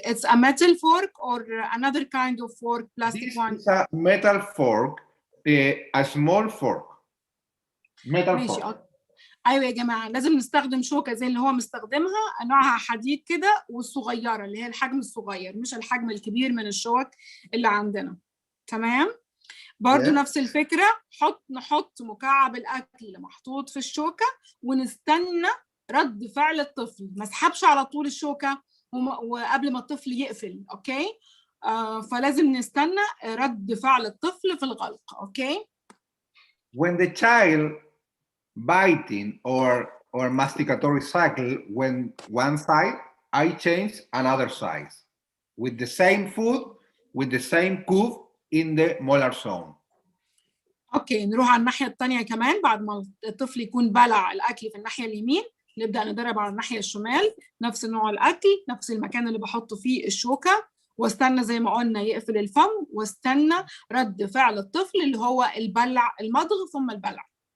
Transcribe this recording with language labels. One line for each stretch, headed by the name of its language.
English: It's a metal fork or another kind of fork, plastic one? This is a metal fork, a small fork. Metal fork.
Arabic: ايوه يا جماعه لازم نستخدم شوكه زي اللي هو مستخدمها نوعها حديد كده والصغيره اللي هي الحجم الصغير مش الحجم الكبير من الشوك اللي عندنا. تمام؟ برضو نفس الفكره نحط مكعب الاكل اللي محطوط في الشوكه ونستنى رد فعل الطفل ما اسحبش على طول الشوكه وقبل ما الطفل يقفل. اوكي. فلازم نستنى رد فعل الطفل في الغلق. اوكي.
English: When the child biting or masticatory cycle when one side, I change another side with the same food with the same cube in the molar zone.
Arabic: اوكي نروح على الناحيه الثانيه كمان بعد ما الطفل يكون بلع الاكل في الناحيه اليمين نبدا ندرب على الناحيه الشمال نفس نوع الاكل نفس المكان اللي بحط فيه الشوكه واستنى زي ما قلنا يقفل الفم واستنى رد فعل الطفل اللي هو البلع المضغ ثم البلع.